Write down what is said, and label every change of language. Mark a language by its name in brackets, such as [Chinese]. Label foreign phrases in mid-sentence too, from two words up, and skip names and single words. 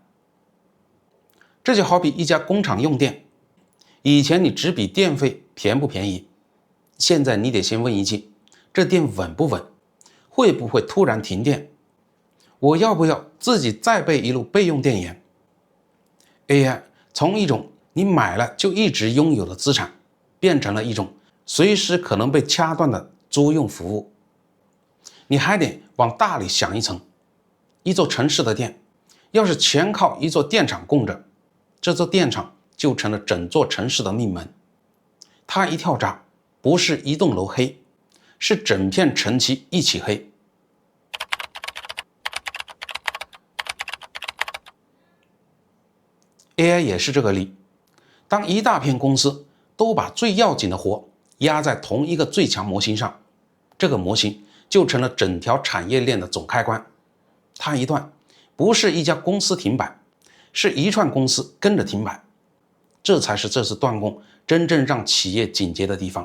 [Chinese] 這就好比一家工廠用電，以前你只比電費便不便宜，現在你得先問一句，這電穩不穩，會不會突然停電，我要不要自己再備一路備用電源。 AI 從一種你買了就一直擁有的資產，變成了一種隨時可能被掐斷的租用服務。你還得往大里想一层，一座城市的電要是全靠一座電厂供着，這座電廠就成了整座城市的命门。它一跳闸，不是一棟樓黑，是整片城区一起黑。AI 也是这個例，當一大片公司都把最要緊的活壓在同一個最強模型上，這個模型就成了整條產業鏈的總開關。它一斷，不是一家公司停擺，是一串公司跟着停擺。這才是這次斷供真正讓企業警覺的地方。